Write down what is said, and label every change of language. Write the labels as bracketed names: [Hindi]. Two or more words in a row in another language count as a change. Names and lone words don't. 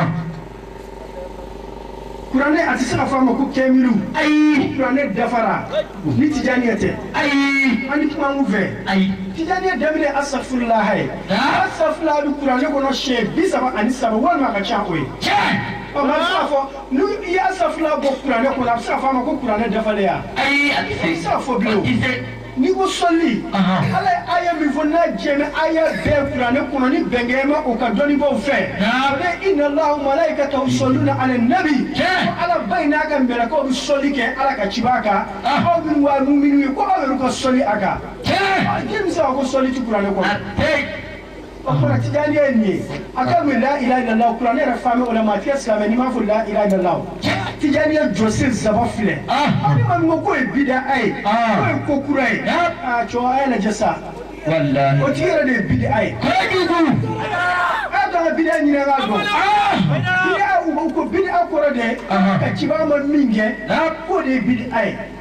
[Bambara] kuranɛ a tɛ se ka fɔ a ma ko kɛmiru kuranɛ dafara ni tijaniya tɛ an ni kuma mun fɛ tijaniya daminɛ asafurulaha ye asafurulaha bɛ kuranɛ kɔnɔ siɲɛ 37 walima a ka ca o ye ɔ maa bɛ se k'a fɔ ni i ye asafurulaha bɔ kuranɛ kɔnɔ a bɛ se ka fɔ a ma ko kuranɛ dafalen ya a tɛ se ka fɔ bilen o n'i ko sɔli ala ye aya min fɔ n'a jɛnna aya bɛɛ kuranɛ kɔnɔ ni bɛnkɛ ma o ka dɔnnibaaw fɛ o de [Arabic] إن الله ملائكته يصلون على نبي [Bambara] ko ala ba in n'a ka mɛlɛkɛw bɛ sɔli kɛ ala ka ciba kan aw minnu waa muminu ye ko aw yɛrɛ ka sɔli a kan jɛn bɛ se ka ko sɔli ti kuranɛ kɔnɔ o kumana tijaniya ye nin ye a ka mɛn [Arabic] لا إله إلا الله [Bambara] kuranɛ yɛrɛ faamɛ o la maa tɛ silamɛ n'i m'a fɔ [Arabic] لا إله إلا الله [Bambara] tijaniya jɔsen saba filɛ aw ni maa min ko k'o ye bida a ye k'o ye ko kura ye cɛw a y'a lajɛ sa o tigi yɛrɛ de ye bida ye a y'a to an ka bida ɲini an k'a dɔn bida u ko bida kɔrɔ de ka cibaga ma min kɛ k'o de ye bida ye